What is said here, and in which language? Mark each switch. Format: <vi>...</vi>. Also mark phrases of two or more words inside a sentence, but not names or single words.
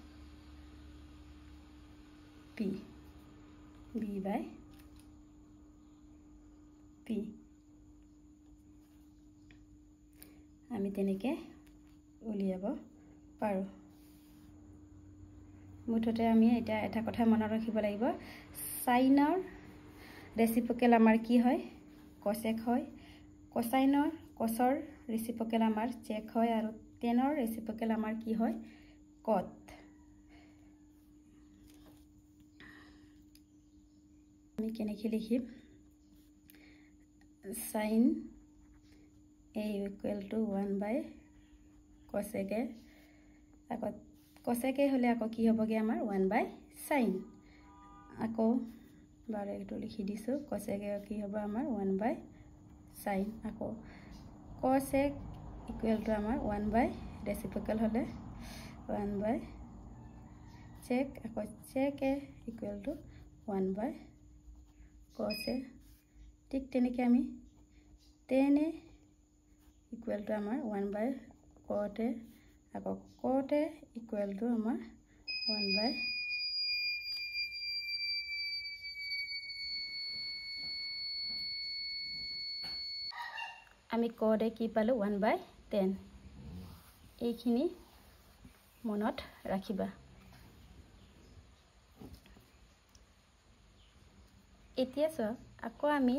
<as>P আমি তেনেকে উলিয়াব পাৰো মুঠতে আমি এটা কথা মনত ৰাখিব লাগিব সাইনৰ ৰেচিপ্ৰকেল আমাৰ কি হয় cosec হয় cosৰ ৰেচিপ্ৰকেল আমাৰ sec হয় আৰু tanৰ ৰেচিপ্ৰকেল আমাৰ কি হয় cot আমি কেনেকৈ লিখিম</as> <en>sin A equal to 1 by cosec A</en> <as>আকৌ cosec A হলে আকৌ কি হ'বগে আমাৰ</as> <en>1 by sin</en> <as>আকৌ বাৰে এটো লিখি দিছো cosec A কি হ'ব আমাৰ</as> <en>1 by sin</en> <as>আকৌ cosec</as> <en>equal to</en> <as>আমাৰ</as> <en>1 by reciprocal</en> <as>হলে</as> <en>1 by sec</en> <as>আকৌ</as> <en>sec A equal to 1 by</en> <as>cos A ঠিক তেনেকৈ আমি tan A</as> <en>equal to</en> <as>আমাৰ 1 / cot a আকৌ cot a</as> <en>equal to</en> <as>আমাৰ 1 / আমি cot a কি পালো 1/10 এইখিনি মনত ৰাখিবা এতিয়া আকৌ আমি</as>